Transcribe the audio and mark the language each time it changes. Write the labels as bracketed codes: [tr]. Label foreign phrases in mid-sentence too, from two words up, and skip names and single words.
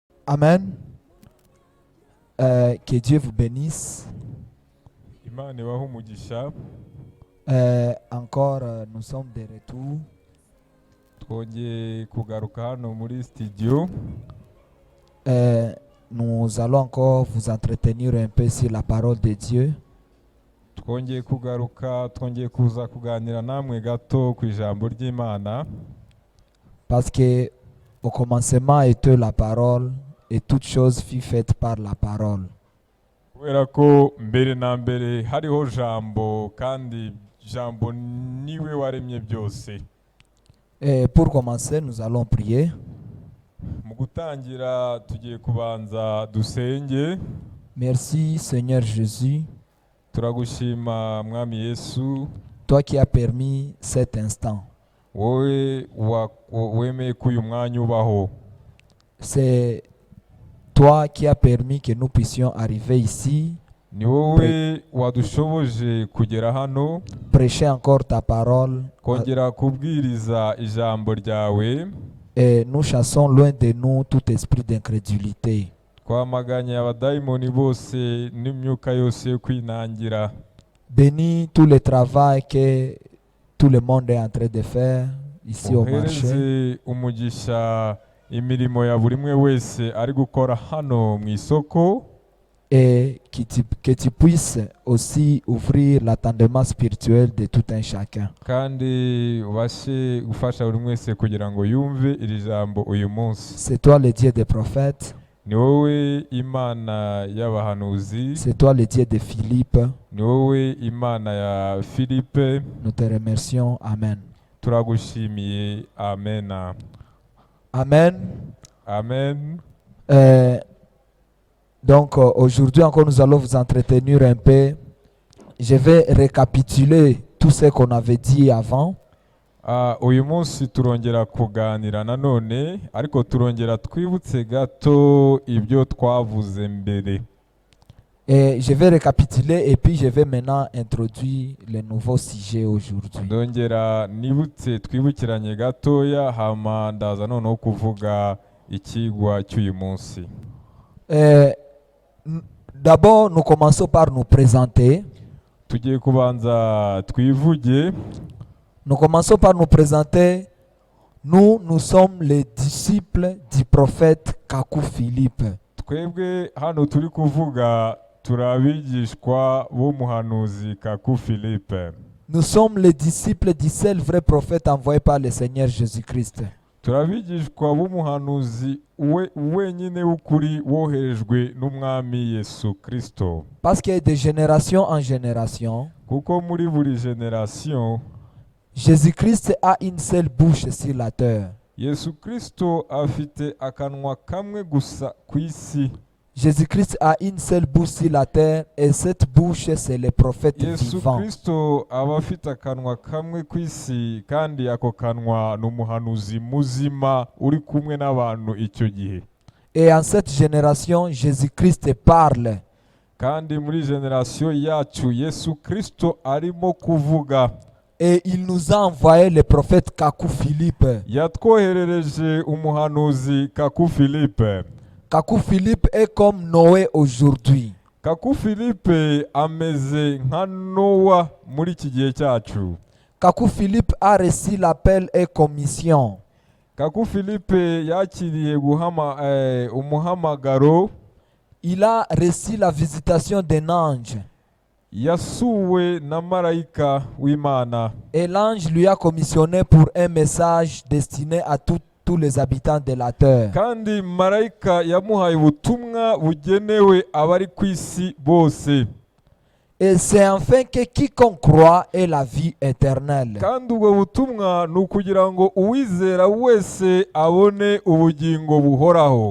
[fr] Amen. Que Dieu vous bénisse. [rw] Imana ibahe umugisha. [fr] Encore, nous sommes de retour. [rw] Twongeye kugaruka hano muri studio. [fr] Nous allons encore vous entretenir un peu sur la parole de Dieu. [rw] Twongeye kugaruka, twongeye kuza kuganira namwe gato ku ijambo ry'Imana. [fr] Parce que au commencement était la parole et toute chose fut faite par la parole. [rw] Kubera ko mbere na mbere hariho jambo kandi jambo niwe waremye byose. [fr] Et pour commencer, nous allons prier. [rw] Mu gutangira tugiye kubanza dusenge. [fr] Merci Seigneur Jésus, [rw] Turagushima Mwami Yesu, [fr] toi qui as permis cet instant. [rw] wowe wemeye ko uyu mwanya ubaho. [fr] C'est toi qui as permis que nous puissions arriver ici, [rw] Ni wowe wadushoboje kugera hano [fr] prêcher encore ta parole. [rw] kongera kubwiriza ijambo ryawe. [fr] Et nous chassons loin de nous tout esprit d'incrédulité. [rw] Twamaganye abadayimoni bose n'imyuka yose yo kwinangira. [fr] Bénis tout le travail que tout le monde est en train de faire ici au marché. [rw] Uhereze umugisha imirimo ya buri umwe wese ari gukora hano mu isoko. [fr] Et que tu puisses aussi ouvrir l'attendement spirituel de tout un chacun. [rw] Kandi ubashe gufasha buri wese kugira ngo yumve iri jambo uyu munsi. [fr] C'est toi le Dieu des prophètes. [rw] Ni wowe Imana y'abahanuzi. [fr] C'est toi le Dieu de Philippe. [rw] Ni wowe Imana ya Philippe. [fr] Nous te remercions. Amen. [rw] Turagushimiye. Amen. Amen. Amen. [fr] Donc aujourd'hui encore nous allons vous entretenir un peu. Je vais récapituler tout ce qu'on avait dit avant. [rw] Uyu munsi turongera kuganira nanone ariko turongera twibutse gato ibyo twavuze mbere. [fr] Et je vais récapituler et puis je vais maintenant introduire le nouveau sujet aujourd'hui. [rw] Ndongera nibutse twibukiranye gatoya hama ndaza noneho kuvuga ikigwa cy'uyu munsi. [fr] D'abord nous commençons par nous présenter. [rw] Tugiye kubanza twivuge. [fr] Nous commençons par nous présenter. Nous sommes les disciples du prophète Kaku Philippe. [rw] Twebwe hano turi kuvuga turabigishwa b'umuhanuzi Kaku Philippe. [fr] Nous sommes les disciples du seul vrai prophète envoyé par le Seigneur Jésus-Christ. [rw] Turabigishwa b'umuhanuzi wenyine w'ukuri woherejwe n'umwami Yesu Kristo. [fr] Parce que de génération en génération, [rw] Kuko muri buri generation [fr] Jésus-Christ a une seule bouche sur la terre. [rw] Yesu Kristo afite akanwa kamwe gusa ku isi. [fr] Jésus-Christ a une seule bouche sur la terre et cette bouche c'est le prophète [rw] Yesu [fr] vivant. [rw] Kristo aba afite akanwa kamwe ku isi kandi ako kanwa n'umuhanuzi muzima uri kumwe n'abantu icyo gihe. [fr] Et en cette génération, Jésus-Christ parle. [rw] Kandi muri generation yacu Yesu Kristo arimo kuvuga. [fr] Et il nous a envoyé le prophète Kaku Philippe. [rw] Yatwoherereje umuhanuzi Kaku Philippe. [fr] Kaku Philippe est comme Noé aujourd'hui. [rw] Kaku Philippe ameze nka Nowa muri iki gihe cyacu. [fr] Kaku Philippe a reçu l'appel et commission. [rw] Kaku Philippe yakiriye umuhamagaro. [fr] Il a reçu la visitation d'un ange. [rw] Yasuwe na marayika w'Imana. [fr] Et l'ange lui a commissionné pour un message destiné à tous les habitants de la terre. [rw] Kandi marayika yamuhaye ubutumwa bugenewe abari ku isi bose. [fr] Et c'est enfin que quiconque croit ait la vie éternelle. [rw] Kandi ubwo butumwa ni ukugira ngo uwizera wese abone ubugingo buhoraho.